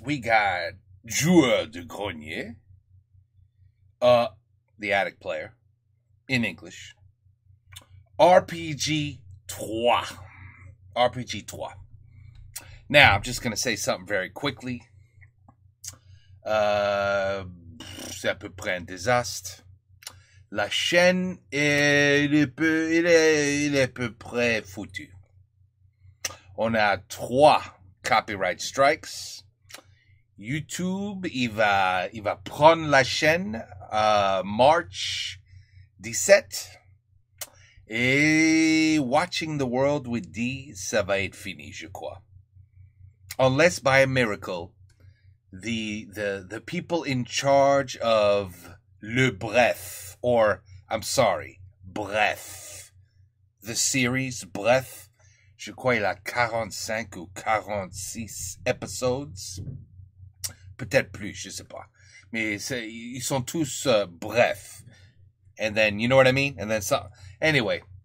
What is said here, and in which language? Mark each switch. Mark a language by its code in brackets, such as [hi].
[en] We got Joueur de Grenier, the Attic Player, in English. RPG 3. RPG 3. Now, I'm just going to say something very quickly. [fr] C'est à peu près un désastre. La chaîne, il est à peu près foutu. On a 3 copyright strikes. YouTube, il va prendre la chaîne [en] March 17. [fr] Et Watching the World with D, ça va être fini, je crois. [en] Unless by a miracle, the people in charge of Le Bref, or, I'm sorry, Bref, the series Bref, [fr] je crois il a 45 ou 46 episodes. Peut-être plus, je sais pas. Mais ils sont tous bref. [en] And then, you know what I mean? And then some. Anyway.